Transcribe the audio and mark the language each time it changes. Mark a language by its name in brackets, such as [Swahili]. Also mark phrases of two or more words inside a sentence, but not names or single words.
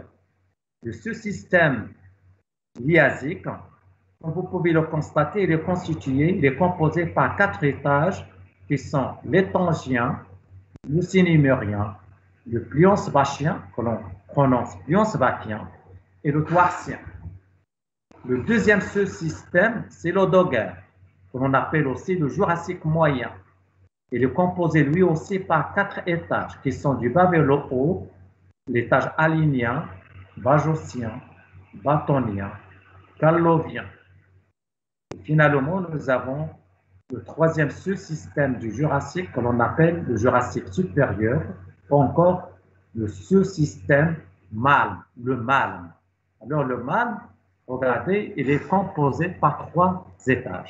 [French] Le sous-système liasique, comme vous pouvez le constater, il est composé par 4 étages qui sont l'étangien, le cinémurien, le plionsbachien, que l'on prononce plionsbachien, et le toarcien. Le deuxième sous-système, c'est l'odoguaire, que l'on appelle aussi le Jurassique moyen. Il est composé lui aussi par 4 étages qui sont du bas vers le haut, l'étage alinien, bajossien, bâtonien, callovien. Et finalement, nous avons le troisième sous-système du Jurassique que l'on appelle le Jurassique supérieur, ou encore le sous-système Malm, le Malm. Alors le Malm, regardez, il est composé par 3 étages.